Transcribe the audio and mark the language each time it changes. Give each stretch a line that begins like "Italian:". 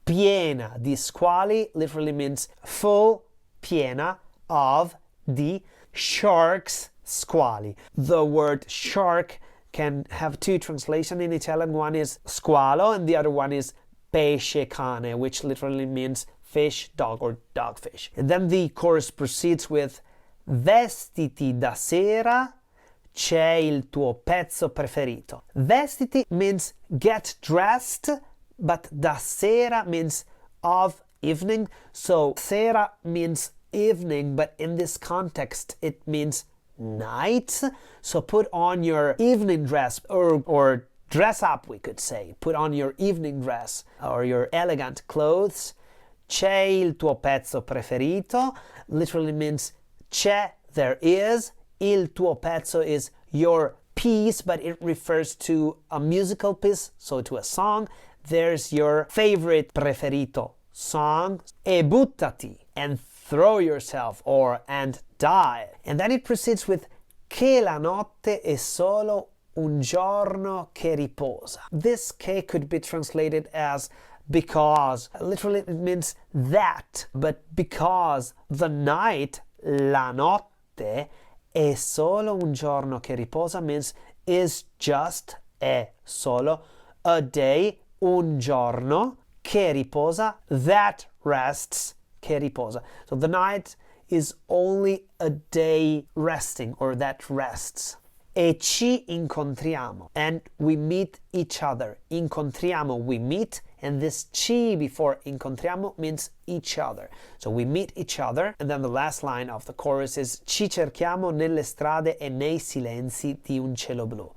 Italian: Piena di squali
English: literally means full, piena of the sharks, squali. The word shark can have two translations in Italian. One is squalo and the other one is pesce cane, which literally means fish, dog, or dogfish. And then the chorus proceeds with
Italian: vestiti da sera, c'è il tuo pezzo preferito.
English: Vestiti means get dressed, but da sera means of evening. So sera means evening, but in this context it means night. So put on your evening dress or dress up, we could say. Put on your evening dress or your elegant clothes.
Italian: C'è il tuo pezzo preferito
English: literally means
Italian: c'è,
English: there is. Il tuo pezzo is your piece, but it refers to a musical piece, so to a song. There's your favorite preferito song.
Italian: E buttati,
English: and throw yourself or and die. And then it proceeds with
Italian: che la notte è solo un giorno che riposa.
English: This che could be translated as because. Literally it means that, but because the night, la notte,
Italian: è solo un giorno che riposa
English: means is just, è solo, a day, un giorno, che riposa, that rests, che riposa. So the night is only a day resting or that rests.
Italian: E ci incontriamo,
English: and we meet each other. Incontriamo, we meet, and this ci before incontriamo means each other. So we meet each other, and then the last line of the chorus is
Italian: ci cerchiamo nelle strade e nei silenzi di un cielo blu.